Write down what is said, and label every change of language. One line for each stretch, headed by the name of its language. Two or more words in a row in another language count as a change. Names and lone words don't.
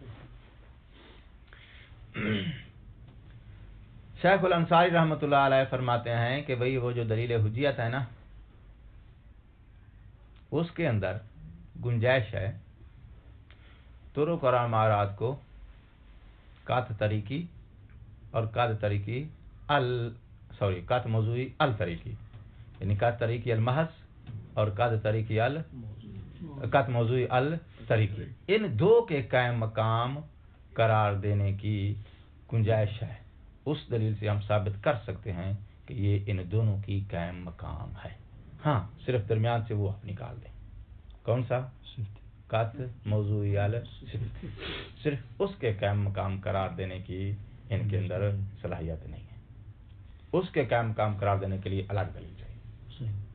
Urdu: شیخ الانصاری رحمۃ اللہ علیہ فرماتے ہیں کہ بھئی وہ جو دلیل حجیت ہے نا، اس کے اندر گنجائش ہے طرق اور امارات کو قطع طریقی اور قطع موضوعی الطریقی، یعنی قطع طریقی المحض اور قطع موضوعی الطریقی، ان دو کے قائم مقام قرار دینے کی گنجائش ہے۔ اس دلیل سے ہم ثابت کر سکتے ہیں کہ یہ ان دونوں کی قائم مقام ہے۔ ہاں، صرف درمیان سے وہ آپ نکال دیں، کون سا؟ قطع موضوعی صرف اس کے قائم مقام قرار دینے کی ان کے اندر صلاحیت نہیں ہے، اس کے قائم مقام قرار دینے کے لیے الگ دلیل چاہیے۔